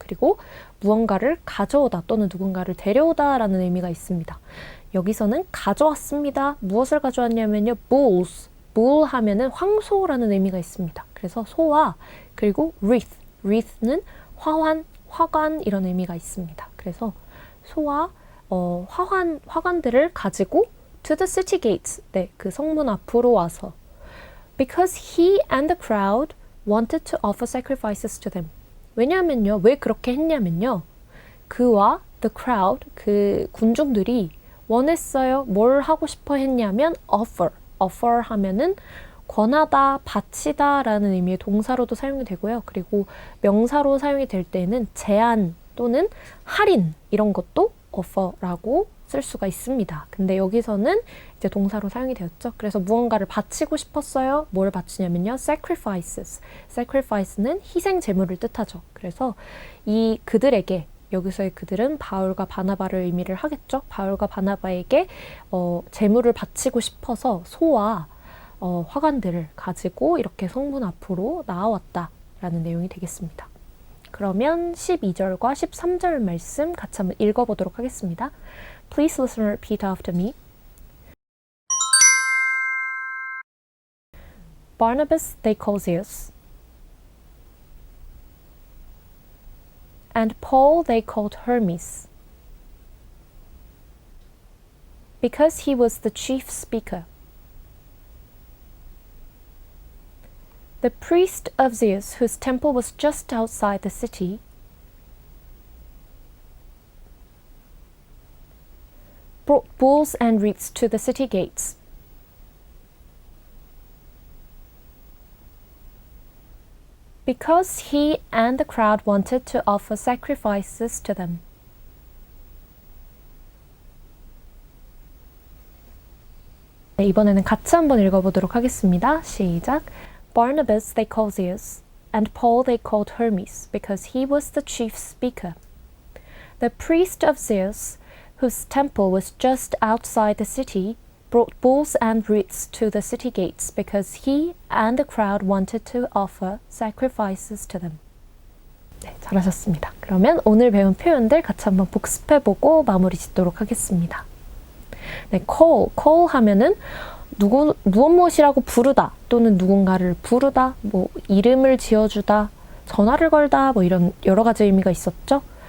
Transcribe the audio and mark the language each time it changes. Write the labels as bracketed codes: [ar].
[ko] 그리고 무언가를 가져오다 또는 누군가를 데려오다 라는 의미가 있습니다. 여기서는 가져왔습니다. 무엇을 가져왔냐면요. bulls, bull 하면은 황소라는 의미가 있습니다. 그래서 소와 그리고 wreath는 화관 이런 의미가 있습니다. 그래서 소와 화관들을 가지고 [en] to the city gates, [ko] 네, 그 성문 앞으로 와서 [en] because he and the crowd wanted to offer sacrifices to them. [ko] 왜냐하면요, 왜 그렇게 했냐면요, 그와 the crowd, 그 군중들이 원했어요. 뭘 하고 싶어 했냐면 offer 하면은 권하다, 바치다 라는 의미의 동사로도 사용이 되고요. 그리고 명사로 사용이 될 때는 제한 또는 할인 이런 것도 offer라고 쓸 수가 있습니다. 근데 여기서는 이제 동사로 사용이 되었죠. 그래서 무언가를 바치고 싶었어요. 뭘 바치냐면요. sacrifices. sacrifice는 희생 제물을 뜻하죠. 그래서 이 그들에게, 여기서의 그들은 바울과 바나바를 의미를 하겠죠. 바울과 바나바에게 제물을 바치고 싶어서 소와 화관들을 가지고 이렇게 성문 앞으로 나아왔다라는 내용이 되겠습니다. 그러면 12절과 13절 말씀 같이 한번 읽어보도록 하겠습니다. [en] Please listen and repeat after me. Barnabas they call Zeus, and Paul they called Hermes, because he was the chief speaker. The priest of Zeus, whose temple was just outside the city, brought bulls and wreaths to the city gates. Because he and the crowd wanted to offer sacrifices to them. [ko] 네, 이번에는 같이 한번 읽어보도록 하겠습니다. 시작. [en] Barnabas they called Zeus, and Paul they called Hermes, because he was the chief speaker. The priest of Zeus, whose temple was just outside the city, brought bulls and wreaths to the city gates, because he and the crowd wanted to offer sacrifices to them. [ko] 네, 잘하셨습니다. 그러면 오늘 배운 표현들 같이 한번 복습해보고 마무리 짓도록 하겠습니다. 네, call 하면은 무엇이라고 부르다 또는 누군가를 부르다, 뭐 이름을 지어주다, 전화를 걸다, 뭐 이런 여러 가지 의미가 있었죠.